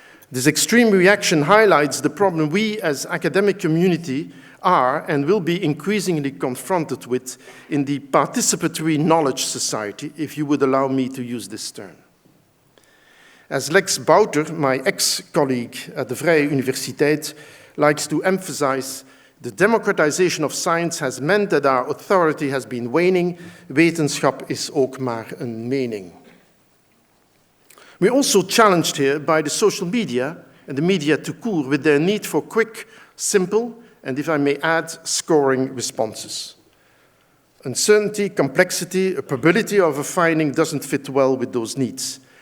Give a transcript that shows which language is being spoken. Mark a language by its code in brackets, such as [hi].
[en] This extreme reaction highlights the problem we as academic community are and will be increasingly confronted with in the participatory knowledge society, if you would allow me to use this term. As Lex Bouter, my ex-colleague at the Vrije Universiteit, likes to emphasize, the democratization of science has meant that our authority has been waning. [nl] Wetenschap is ook maar een mening. [en] We're also challenged here by the social media and the media tout court with their need for quick, simple, and if I may add, scoring responses. Uncertainty, complexity, a probability of a finding doesn't fit well with those needs.